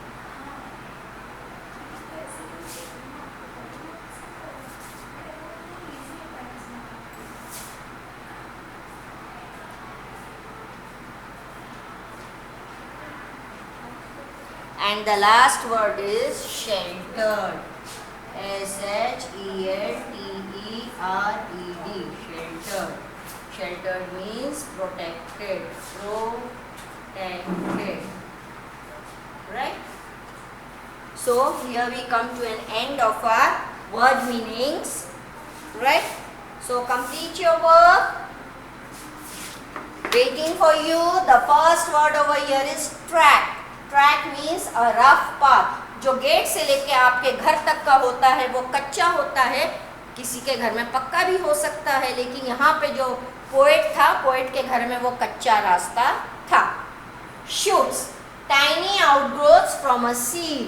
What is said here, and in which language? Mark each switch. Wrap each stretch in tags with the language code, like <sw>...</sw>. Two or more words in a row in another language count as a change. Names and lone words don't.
<en>And the last word is sheltered. S-H-E-L-T-E-R-E-D. Sheltered. Sheltered means protected. Protected. Right? So here we come to an end of our word meanings. Right? So complete your work. Waiting for you. The first word over here is track. track means a rough path.</en> <hi>जो गेट से लेके आपके घर तक का होता है वो कच्चा होता है. किसी के घर में पक्का भी हो सकता है, लेकिन यहाँ पे जो पोएट था, पोएट के घर में वो कच्चा रास्ता था.</hi> <en>shoots, tiny outgrowths from a seed.</en>